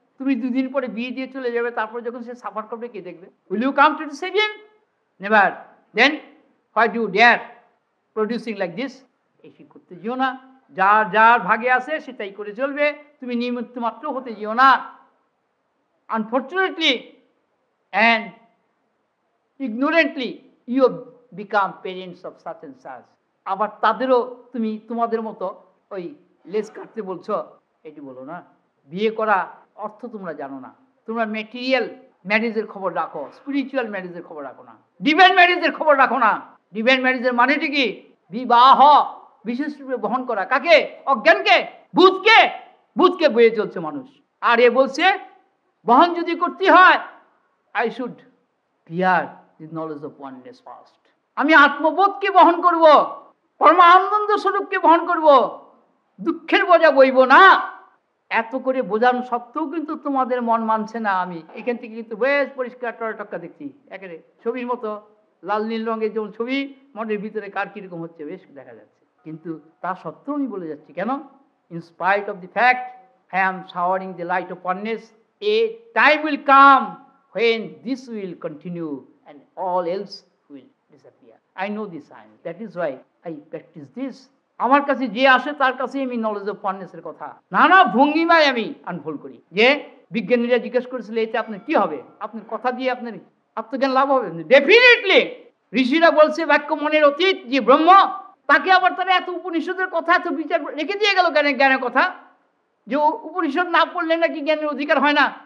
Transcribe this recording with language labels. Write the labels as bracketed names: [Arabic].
[Bangla] তুমি দুদিন পরে বিয়ে দিয়ে চলে যাবে, তারপরে যখন সে সাফার করবে কে দেখবে? [English] Will you come to save him? Never. Then why do they're producing like this? [Bangla] AC করতে যেও না। যার যার ভাগে আছে সেটাই করে চলবে, তুমি নিমিত্ত মাত্র হতে যেও না। [English] Unfortunately and ignorantly you have become parents of such and such. [Bangla] আবার তাদেরও তুমি তোমাদের মতো ওই লেজ কাটতে বলছো, এটি বলো না। বিয়ে করা অর্থ তোমরা জানো না। তোমরা ম্যাটেরিয়াল ম্যারেজের খবর রাখো, স্পিরিচুয়াল ম্যারেজের খবর রাখো না, ডিভাইন ম্যারেজের খবর রাখো না। ডিভাইন ম্যারেজের মানেটি কি? বিবাহ বিশেষ রূপে বহন করা। কাকে? অজ্ঞানকে, ভূতকে। ভূতকে বয়ে চলছে মানুষ। আর এ বলছে বহন যদি করতে হয়, [English] I should clear the knowledge of oneness first. [Bangla] আমি আত্মবোধকে বহন করব, পরমানন্দ স্বরূপকে বহন করব, দুঃখের বোঝা বইব না। এত করে বোঝানো সত্ত্বেও কিন্তু তোমাদের মন মানছে না। আমি এখান থেকে কিন্তু বেশ পরিষ্কার টকা দেখছি, একেবারে ছবির মতো লাল নীল রঙের যেমন ছবি, মনের ভিতরে কার কিরকম হচ্ছে বেশ দেখা যাচ্ছে। কিন্তু তা সত্ত্বেও আমি বলে যাচ্ছি কেন? [English] In spite of the fact I am showering the light of oneness, a time will come when this will continue and all else will disappear. I know this sign. That is why I practice this. [Bangla] আমার কাছে যে আসে তার কাছে আমি [English] knowledge of oneness [Bangla] এর কথা নানা ভঙ্গিমায় আমি আনফোল্ড করি। যে বিজ্ঞানীরা জিজ্ঞেস করেছিল এতে আপনার কি হবে, আপনার কথা দিয়ে আপনার আত্মজ্ঞান লাভ হবে? ডেফিনেটলি। ঋষিরা বলছে বাক্য মনের অতীত যে ব্রহ্ম, তাকে আবার তারা এত উপনিষদের কথা, এত বিচার রেখে দিয়ে গেল জ্ঞানের কথা, যে উপনিষদ না পড়লে নাকি জ্ঞানের অধিকার হয় না।